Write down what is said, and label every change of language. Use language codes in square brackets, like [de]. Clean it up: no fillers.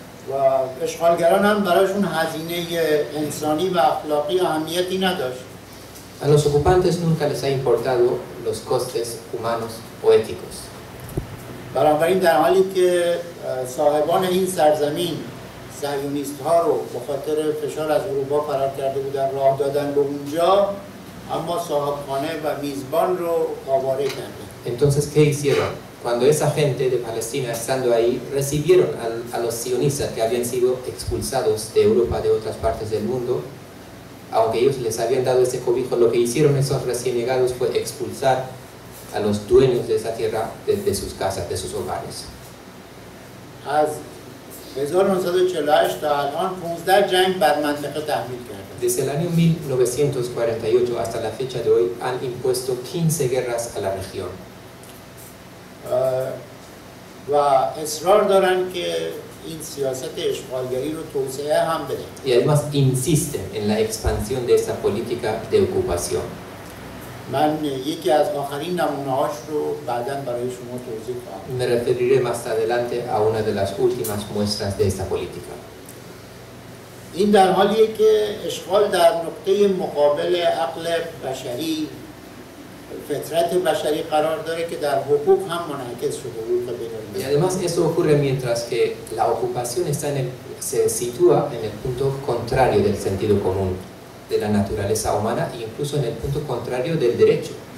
[fa] و اشغالگران هم برایشون هزینه انسانی و اخلاقی اهمیتی نداشت. [es] A los ocupantes nunca les ha importado los costes humanos o éticos. [fa] بنابراین در حالی که صاحبان این سرزمین صهیونیست ها رو به خاطر فشار از اروپا فرار کرده بودن راه دادن به اونجا، اما صاحبخانه و میزبان رو آواره کردن. [es] Entonces, ¿qué hicieron? Cuando esa gente de Palestina, estando ahí, recibieron a los sionistas que habían sido expulsados de Europa, de otras partes del mundo, aunque ellos les habían dado ese cobijo, lo que hicieron esos recién llegados fue expulsar a los dueños de esa tierra de sus casas, de sus hogares. [fa] از 1948 تا الان 15 جنگ بر منطقه تحمیل کردن. [es] Desde el año 1948 hasta la fecha de hoy han impuesto 15 guerras a la región. [fa] و اصرار دارن که این سیاست اشغالگری رو توسعه هم بدن. [es] Y además insisten en la expansión de esta política de ocupación. [fa] من یکی از آخرین نمونه‌هاش رو بعداً برای شما توضیح خواهم. [es] Me referiré más adelante a una de las últimas muestras de esta política. [fa] این در حالیه که اشغال در نقطه مقابل عقل بشری، فطرت بشری قرار داره که در حقوق هم منعکس شده حقوق [es] Y [fa] بین‌المللی. [es] además eso ocurre mientras que la ocupación se sitúa en el punto contrario del sentido común, de la naturaleza humana e incluso en el punto contrario del derecho.